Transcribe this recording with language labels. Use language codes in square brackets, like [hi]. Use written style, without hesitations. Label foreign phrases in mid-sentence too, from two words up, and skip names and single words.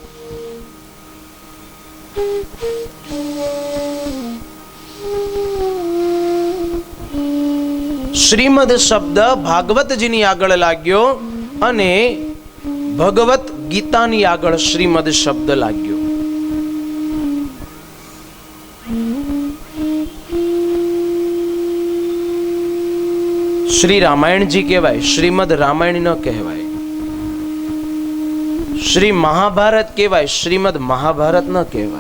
[gu] શ્રીમદ શબ્દ ભાગવતજીની આગળ લાગ્યો અને ભગવત ગીતાની આગળ શ્રીમદ શબ્દ લાગ્યો। શ્રી રામાયણ જી કહેવાય, શ્રીમદ રામાયણ ન કહેવાય। શ્રી મહાભારત કહેવાય, શ્રીમદ મહાભારત ન કહેવાય।